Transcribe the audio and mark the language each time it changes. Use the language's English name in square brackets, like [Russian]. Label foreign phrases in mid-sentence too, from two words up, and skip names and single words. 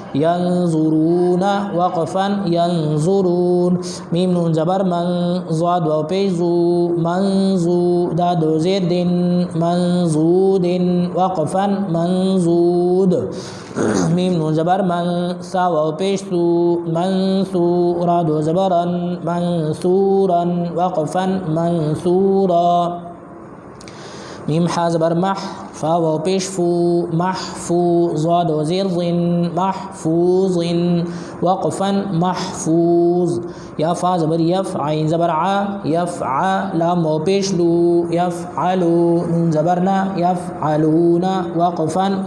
[Urdu] ینزرون وقفا ینزرون میم نون زبر من زاد واو پیش زو منزو دا دو زیر دن منزود وقفا منزود میم نون زبر من سا واو پیش سو منصورا دو زبرن منصورا وقفا منصورا میم حا زبر مح فا واو پیش فو محفوظ و زیر ظن محفوظ وقفا محفوظ یا فا زبر یف عین زبر ع یفع لام واو پیش لو یفعلو نون زبرنا یفعلون وقفا